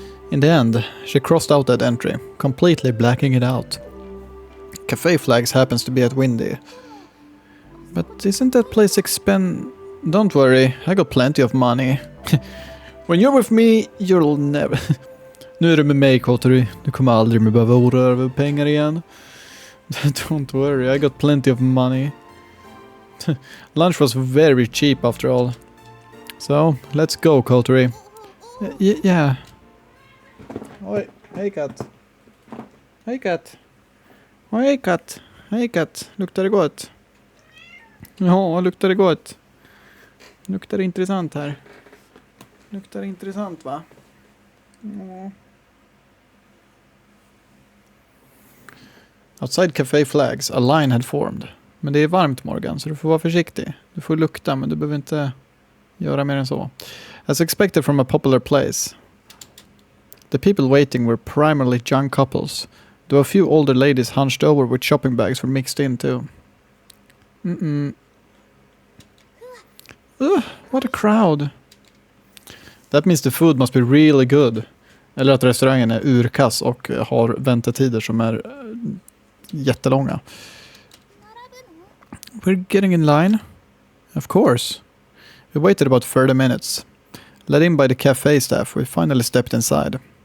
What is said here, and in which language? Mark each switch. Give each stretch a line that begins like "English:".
English: In the end, she crossed out that entry, completely blacking it out. Cafe Flags happens to be at Windy. But isn't that place Don't worry, I got plenty of money. When you're with me, you'll never...
Swedish: Nu är du med mig, Coulter. Du kommer aldrig mer behöva oroa över pengar igen.
English: Don't worry, I got plenty of money. Lunch was very cheap after all. So, let's go, Coulter. Yeah.
Swedish: Oj, hej katt. Hej katt. Hej katt. Hej katt. Luktar det gott? Ja, luktar det gott? Luktar det intressant här? Luktar det intressant, va? Ja.
English: Outside Cafe Flags, a line had formed.
Swedish: Men det är varmt, Morgan, så du får vara försiktig. Du får lukta, men du behöver inte göra mer än så.
English: As expected from a popular place, the people waiting were primarily young couples, though a few older ladies hunched over with shopping bags were mixed in too. What a crowd. That means the food must be really good.
Swedish: Eller att restaurangen är urkass och har väntetider som är jättelånga.
English: We're getting in line. Of course. We waited about 30 minutes. Led in by the cafe staff, we finally stepped inside.